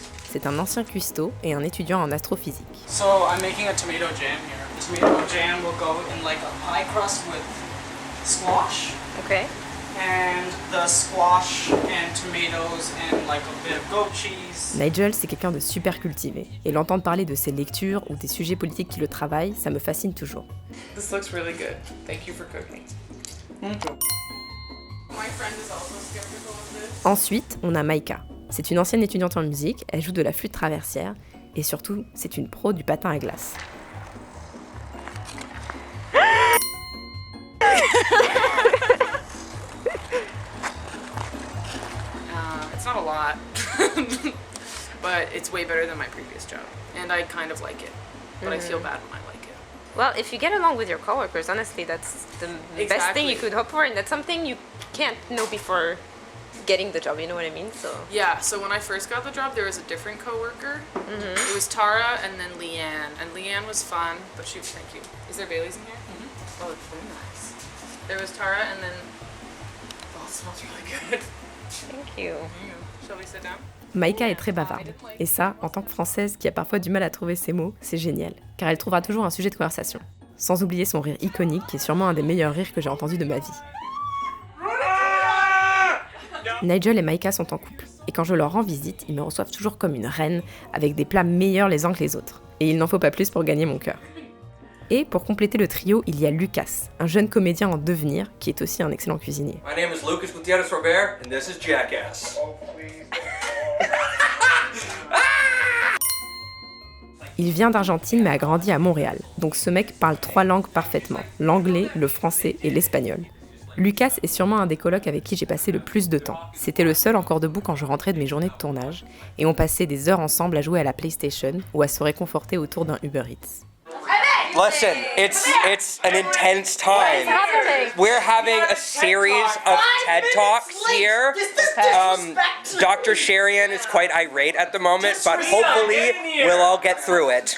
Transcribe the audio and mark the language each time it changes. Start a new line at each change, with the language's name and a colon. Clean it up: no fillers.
French: C'est un ancien cuistot et un étudiant en astrophysique.
English: So I'm making a tomato jam here. Tomato jam will go in like a pie crust with squash. Okay. And the squash and tomatoes and like a bit of goat cheese.
French: Nigel, c'est quelqu'un de super cultivé. Et l'entendre parler de ses lectures ou des sujets politiques qui le travaillent, ça me fascine toujours.
English: This looks really good. Thank you for cooking. My friend is also skeptical of this.
French: Ensuite, on a Maïka. C'est une ancienne étudiante en musique, elle joue de la flûte traversière et surtout, c'est une pro du patin à glace.
English: It's not a lot, but it's way better than my previous job, and I kind of like it, but I feel bad when I like it. Well, if you get along with your coworkers, honestly, that's the best thing you could hope for, and that's something you can't know before getting the job, you know what I mean? So Yeah, so when I first got the job, there was a different coworker. It was Tara and then Leanne, and Leanne was fun, but she was, thank you. Is there Bailey's in here? Oh, it's very nice. There was Tara and then, oh, it smells really good. Thank you. Shall we sit down?
French: Maïka est très bavarde. Et ça, en tant que Française qui a parfois du mal à trouver ses mots, c'est génial, car elle trouvera toujours un sujet de conversation. Sans oublier son rire iconique, qui est sûrement un des meilleurs rires que j'ai entendu de ma vie. Nigel et Maïka sont en couple, et quand je leur rends visite, ils me reçoivent toujours comme une reine, avec des plats meilleurs les uns que les autres. Et il n'en faut pas plus pour gagner mon cœur. Et pour compléter le trio, il y a Lucas, un jeune comédien en devenir, qui est aussi un excellent cuisinier.
English: My name is Lucas Gutierrez Robert, and this is Jackass.
French: Il vient d'Argentine mais a grandi à Montréal, donc ce mec parle 3 langues parfaitement, l'anglais, le français et l'espagnol. Lucas est sûrement un des colocs avec qui j'ai passé le plus de temps. C'était le seul encore debout quand je rentrais de mes journées de tournage, et on passait des heures ensemble à jouer à la PlayStation ou à se réconforter autour d'un Uber Eats.
English: Listen, it's an intense time. We're having a series of TED Talks here. Dr. Sherian is quite irate at the moment, but hopefully we'll all get through it.